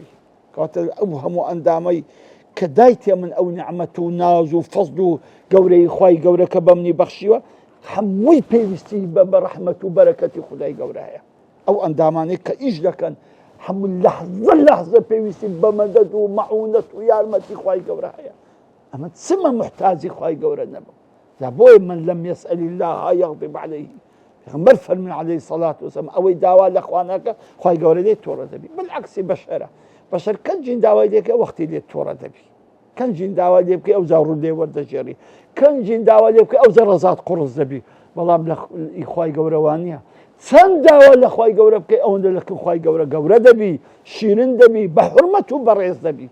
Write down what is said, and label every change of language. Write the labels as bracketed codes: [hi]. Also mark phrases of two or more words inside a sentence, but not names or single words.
[ckb] کەواتە ئەو هەموو ئەندامەی کە دایتێ من ئەو نعمەت و ناز و فەزل و گەورەی خوای گەورە کە بەمنی بەخشیوە، هەمووی پێویستی بە ڕەحمەت و بەرەکەتی خودای گەورە هەیە. ئەو ئەندامانەی کە ئیش دەکەن هەموو لەحزە لەحزە پێویستی بە مەدەد و مەعونەت و یارمەتی خوای گەورە هەیە. ئەمە چمە محتاجی خوای گەورە نەبم. جا بۆیە [ar] من لم يسأل الله يغضب عليه، [ckb] پێغەمبەر فەرمی [ar] عەلەیهی سەڵات وسەلام [ckb] ئەوەی داوا لە خوا ناکە خوای گەورە لێی تۆڕە دەبی. بالعکسی بەشەرە، بەشەر کەنجین داوای لێکە وەختی لێت تۆڕە دەبی، کەنجین داوا لێ بکەی ئەو زا ڕوودێ وەردەژێری، کەنجین داوا لێ بکەی ئەو زە ڕەزات قوڕس دەبی. بەڵام لە خوای گەورەوان نییە. چەند داوا لە خوای گەورە بکەی ئەوەندە لە خوای گەورە گەورە دەبی، شیرن دەبی، بە حورمەت و بەڕێز دەبی.